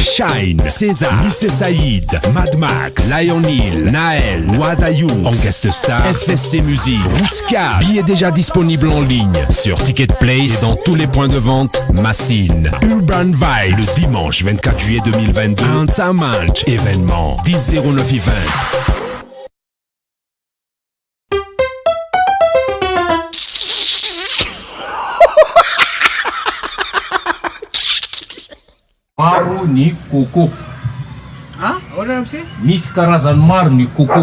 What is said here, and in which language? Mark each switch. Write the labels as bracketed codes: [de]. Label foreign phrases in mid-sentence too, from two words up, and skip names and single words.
[fr] Shine, César, Missy Saïd, Mad Max, Lionel, Naël, Wadayoum. En guest star, FSC Musique, Rouska. Billets déjà disponibles en ligne sur Ticket Place et dans tous les points de vente Massine. Urban Vibes le dimanche 24 juillet 2022 à Antamanch. Événement 10-09-20. [mg] Maro ny coco. Misy karazany maro ny coco.